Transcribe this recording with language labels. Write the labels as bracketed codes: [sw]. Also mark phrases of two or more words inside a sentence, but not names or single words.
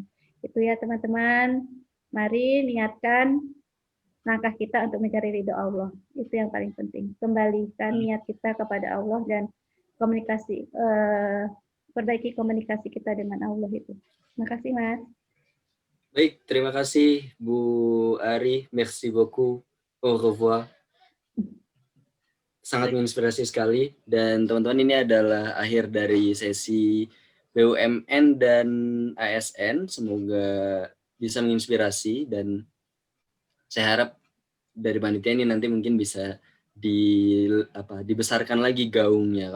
[id] Itu ya teman-teman, mari niatkan langkah kita untuk mencari ridho Allah. Itu yang paling penting. Kembalikan niat kita kepada Allah dan komunikasi, perbaiki komunikasi kita dengan Allah itu. Terima kasih, Mas. Baik, terima kasih Bu Ari. [fr] Merci beaucoup. Au revoir. [id] Sangat menginspirasi sekali. Dan teman-teman, ini adalah akhir dari sesi BUMN dan ASN. Semoga bisa menginspirasi, dan saya harap dari panitia ini nanti mungkin bisa dibesarkan lagi gaungnya.